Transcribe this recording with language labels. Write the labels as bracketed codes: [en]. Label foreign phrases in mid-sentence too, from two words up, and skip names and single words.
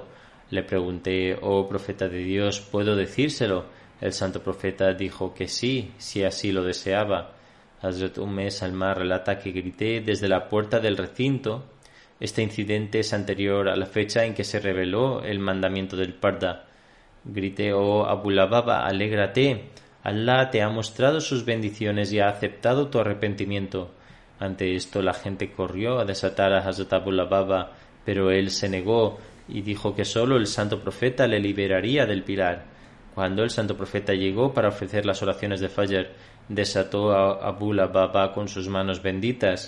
[es] Le pregunté: oh profeta de Dios, ¿puedo decírselo? El santo profeta dijo que sí, si así lo deseaba. Hazrat Salma relata que grité desde la puerta del recinto. Este incidente es anterior a la fecha en que se reveló el mandamiento del parda. Grité: oh Abu Lubaba, alégrate. Allah te ha mostrado sus bendiciones y ha aceptado tu arrepentimiento. Ante esto la gente corrió a desatar a Hazrat Abu Lubaba, pero él se negó y dijo que solo el santo profeta le liberaría del pilar. Cuando el santo profeta llegó para ofrecer las oraciones de Fajr, desató a Abu Lubaba con sus manos benditas.